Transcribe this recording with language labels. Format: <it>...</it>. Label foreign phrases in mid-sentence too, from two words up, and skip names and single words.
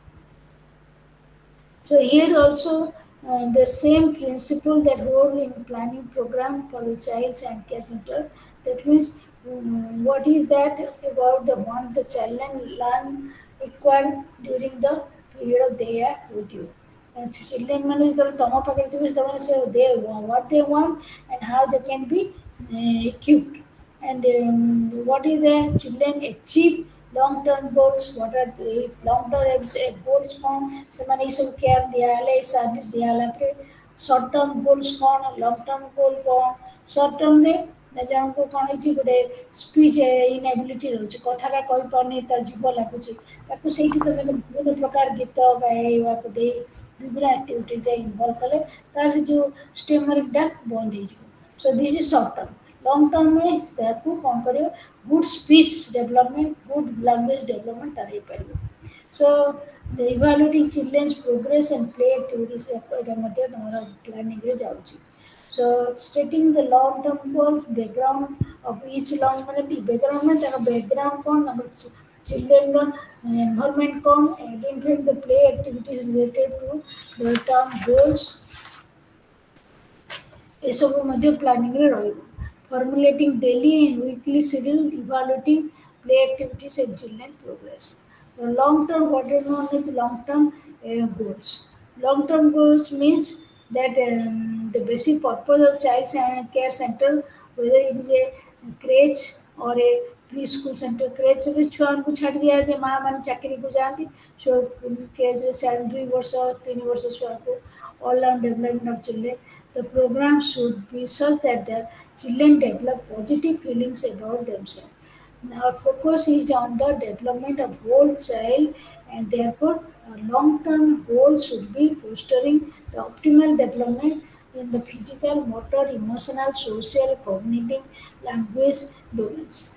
<en>So here also the same principle that hold in planning program for the child and care center. That means what is that about the one the child learn acquire during the period they are with you. And children</en> <or>ମାନେ ଯେତେବେଳେ ତମ ପାଖରେ ଥିବେ ସେତେବେଳେ ସେ</or> <en>they what they want and how they can be equipped and what is the children achieve long term goals what are the long term goals କ'ଣ</en> <or>ସେମାନେ ଏଇସବୁ କେୟାର ଦିଆହେଲେ ଏଇ ସର୍ଭିସ୍ ଦିଆହେଲା ପରେ</or> <en>short term goals</en> <or>କ'ଣ</or> <en>long term goal</en> <or>କ'ଣ ସର୍ଟ ଟର୍ମରେ ଜଣଙ୍କୁ କ'ଣ ହେଇଛି ଗୋଟେ</or> <en>speech inability</en> <or>ରହୁଛି କଥାଟା କହିପାରୁନି ତାର ଜୀବ ଲାଗୁଛି ତାକୁ ସେଇଠି ତମେ ବିଭିନ୍ନ ପ୍ରକାର ଗୀତ ଗାଇବାକୁ ଦେଇ ବିଭିନ୍ନ ଆକ୍ଟିଭିଟିରେ ଇନଭଲ୍ଭ କଲେ ତାର ସେ ଯେଉଁ ଷ୍ଟେମରିଂଟା ବନ୍ଦ ହେଇଯିବ</or> <en>so this is short term ଲଙ୍ଗ ଟର୍ମରେ</en> <or>ତାକୁ କ'ଣ କରିବ</or> <en>good speech development good language development</en> <or>ତାର ହେଇପାରିବ</or> <en>ସୋ evaluating children's progress and play activities</en> <or>ଏଇଟା ମଧ୍ୟ ତମର ପ୍ଲାନିଂରେ ଯାଉଛି</or> <en>so stating the long term goals background of each long ମାନେ background</en> <or>ମାନେ ତାର background କ'ଣ ତାଙ୍କର childrenର environment କ'ଣ</or> <en>identifying the play activities related to the term goals</en> <or>ଏସବୁ ମଧ୍ୟ ପ୍ଲାନିଂରେ ରହିବ</or> <en>formulating daily and weekly schedule evaluating play activities and children progress long term what is known as long term goals long term goals means that the basic purpose of child care center whether it is a crèche or a preschool center crèche</en> <or>ରେ ଛୁଆଙ୍କୁ ଛାଡ଼ି ଦିଆଯାଏ ମାଆ ମାନେ ଚାକିରିକୁ ଯାଆନ୍ତି ଛୁଆ କ୍ରେଜ୍ରେ 2 ବର୍ଷ 3 ବର୍ଷ ଛୁଆକୁ</or> <en>all round development of children the program should be such that the children develop positive feelings about themselves. Our focus is on the development of whole child and therefore our long-term goal should be fostering the optimal development in the physical, motor, emotional, social, cognitive, language domains.</en>